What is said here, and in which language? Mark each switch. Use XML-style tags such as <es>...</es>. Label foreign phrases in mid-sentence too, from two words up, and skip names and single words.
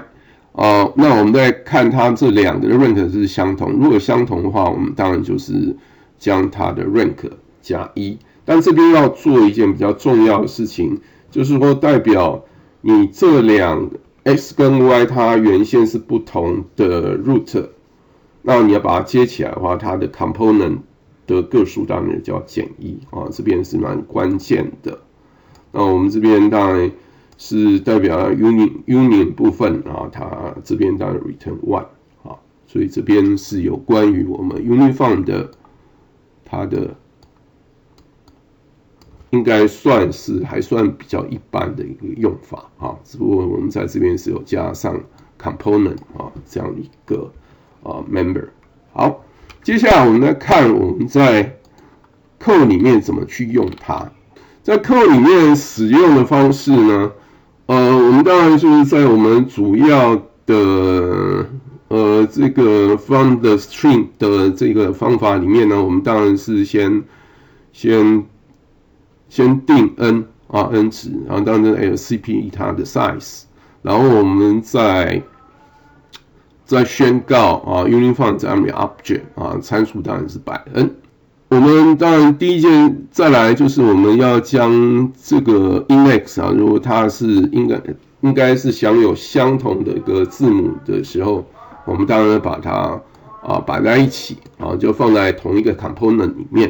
<zh>那我們再看它這兩個的 rank 是相同，如果相同的話，我們當然就是將它的 rank 加1。但這邊要做一件比較重要的事情，就是說代表你這兩 x 跟 y 它原先是不同的 root， 那你要把它接起來的話，它的 component 的個數當然就要減1啊，這邊是蠻關鍵的。那我們這邊當然是代表 union 部分啊，它這邊當然 return 1啊，所以這邊是有關於我們 Uniform 的它的應該還算比較一般的一個用法啊，只不過我們在這邊是有加上 component 啊這樣一個 member。好，接下來我們來看我們在 code 裡面怎麼去用它。在 code 裡面使用的方式呢，我們當然就是在我們主要的這個</zh> <en>from the string</en> <zh>的這個方法裡面呢，我們當然是先定 n 值，然後當然 LCP 它的 size， 然后我們再宣告 Uniform 這樣的 object 參數當然是擺 n。我們當然第一件再來就是我們要將這個 index 如果它是應該是享有相同的一個字母的時候，我們當然把它擺在一起就放在同一個 component 裡面。</zh>